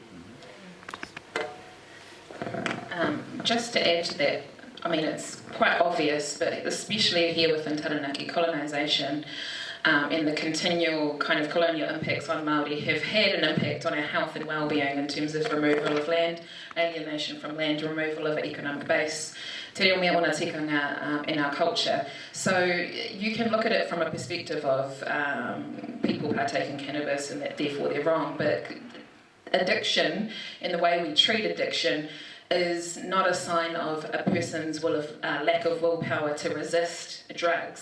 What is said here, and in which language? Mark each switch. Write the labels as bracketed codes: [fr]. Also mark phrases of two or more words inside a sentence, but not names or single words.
[en] Just to add to that, I mean, it's quite obvious, but especially here within Taranaki colonisation, and the continual kind of colonial impacts on Māori have had an impact on our health and well-being in terms of removal of land, alienation from land, removal of economic base, [mi] te reo mea ona tikanga [en] in our culture. So you can look at it from a perspective of people partake in cannabis and that therefore they're wrong, but addiction and the way we treat addiction is not a sign of a person's lack of willpower to resist drugs.